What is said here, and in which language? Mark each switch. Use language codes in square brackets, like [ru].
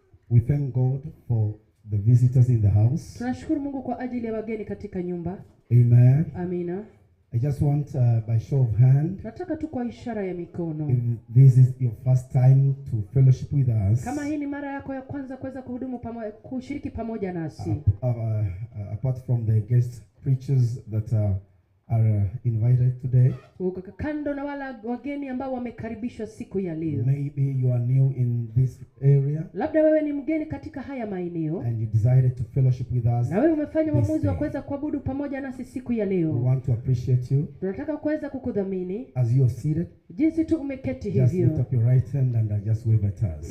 [en] We thank God for the visitors in the house. [sw] Tunashukuru Mungu kwa ajili ya wageni katika nyumba. [en] Amen. [sw] Amina. [en] I just want by show of hand, [sw] nataka tu kwa ishara ya mikono, [en] if this is your first time to fellowship with us, [sw] kama hii ni mara yako ya kwanza kuweza kuhudumu pamoja, kushiriki pamoja nasi, [en] apart from the guest preachers that are invited today, [sw] kando na wala wageni ambao wamekaribishwa siku ya leo, [en] maybe you are new in this area, [sw] labda wewe ni mgeni katika haya maeneo, [en] and you decided to fellowship with us, [sw] na wewe umefanya uamuzi wa kuweza kuabudu pamoja nasi siku ya leo. [en] We want to appreciate you. [sw] Tunataka kuweza kukudhamini [en] as you are seated. [sw] Jinsi tu umeketi [en] just [sw] hivyo, [en] lift up your right hand and just wave at us.